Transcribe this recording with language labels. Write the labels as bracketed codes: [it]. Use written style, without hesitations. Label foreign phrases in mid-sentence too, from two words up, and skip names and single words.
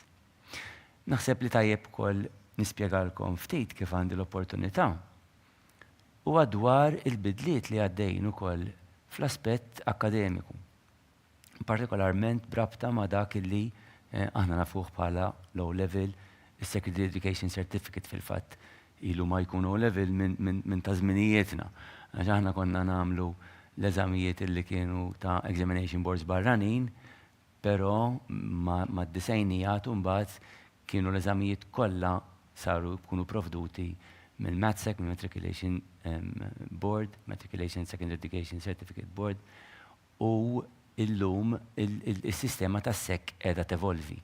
[mt] Naħseb li tajjeb ukoll nispjegalkom ftit kif għandi l-opportunità huwa dwar il-bidliet li għaddejjin ukoll fl-aspett akademiku. Partikolarment brabta ma' dak illi aħna nafuh bħala [en] low level, [mt] is-Secondary Education Certificate fil-fatt ilu ma jkun [en] low level [mt] minn ta' żminijietna. Għax aħna konna nagħmlu l-eżamijiet illi kienu ta' [en] examination boards [mt] barranin, però ma' d-disajnijat mbagħad kienu l-eżamijiet kollha saru jkunu provduti mill-MATSEC, mill-Matriculation Board, Matriculation Secondary Education Certificate Board, u illum il-sistema ta' SEC qiegħda tevolvi.